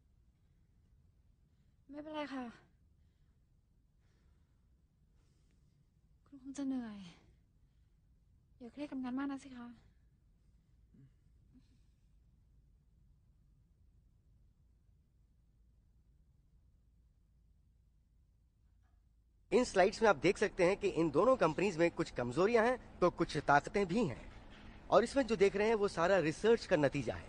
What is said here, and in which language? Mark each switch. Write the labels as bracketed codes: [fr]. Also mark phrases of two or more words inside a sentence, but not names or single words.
[th] ไม่เป็นไรค่ะคุณคงจะเหนื่อยอย่าเครียดกับงานมากนะสิคะ [hi] इन स्लाइड्स में आप देख सकते हैं कि इन दोनों कंपनीज में कुछ कमजोरियां हैं तो कुछ ताकतें भी हैं। और इसमें जो देख रहे हैं वो सारा रिसर्च का नतीजा है।